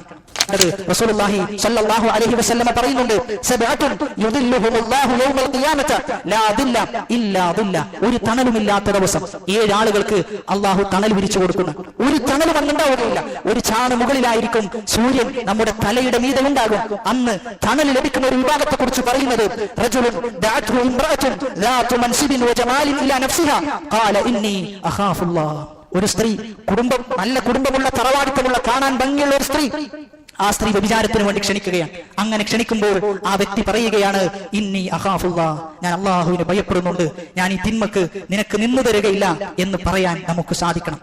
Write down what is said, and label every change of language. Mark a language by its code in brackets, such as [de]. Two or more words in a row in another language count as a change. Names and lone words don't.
[ar] അത് رسول الله صلى الله عليه وسلم പറയുന്നുണ്ട്, سبعة يظلهم الله يوم القيامة لا ظل إلا ظل. [ml] ഒരു തണലുമില്ലാത്ത ദിവസം 7 ആളുകൾക്ക് അല്ലാഹു തണൽ വിരിച്ചു കൊടുക്കുന്നു. ഒരു തണലും അന്നുണ്ടാവുകയില്ല. ഒരു ചാണ് മുകളിലായിരിക്കും സൂര്യൻ നമ്മുടെ തലയുടെ മീതെ ഉണ്ടാകും. അന്ന് തണൽ ലഭിക്കുന്ന ഒരു വിഭാഗത്തെ കുറിച്ച് പറയുന്നത്, [ar] رجل دعته امرأة ذات منصب وجمال الى نفسها قال اني اخاف الله. [ml] ഒരു സ്ത്രീ, കുടുംബം, നല്ല കുടുംബമുള്ള, തറവാടിത്തമുള്ള, കാണാൻ ഭംഗിയുള്ള ഒരു സ്ത്രീ, ആ സ്ത്രീ വ്യഭിചാരത്തിന് വേണ്ടി ക്ഷണിക്കുകയാണ്. അങ്ങനെ ക്ഷണിക്കുമ്പോൾ ആ വ്യക്തി പറയുകയാണ്, [ar] إني أخاف الله, [ml] ഞാൻ അള്ളാഹുവിനെ ഭയപ്പെടുന്നുണ്ട്, ഞാൻ ഈ തിന്മക്ക് നിനക്ക് നിന്നു തരികയില്ല എന്ന് പറയാൻ നമുക്ക് സാധിക്കണം.